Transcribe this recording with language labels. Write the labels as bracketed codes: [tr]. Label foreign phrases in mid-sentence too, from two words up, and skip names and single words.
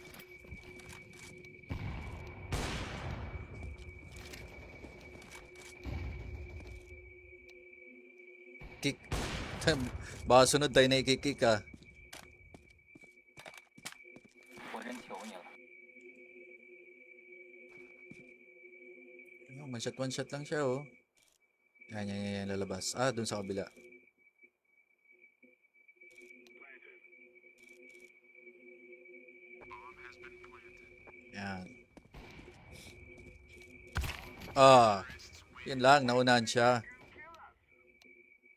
[en] Kick. [tl] Baka sunod tayo na i-kick ah. [zh] 我真求你了。 [en] One shot [tl] lang siya oh. Yan, lalabas. Ah, dun sa kabila. Yan. Ah, yan lang, naunahan siya.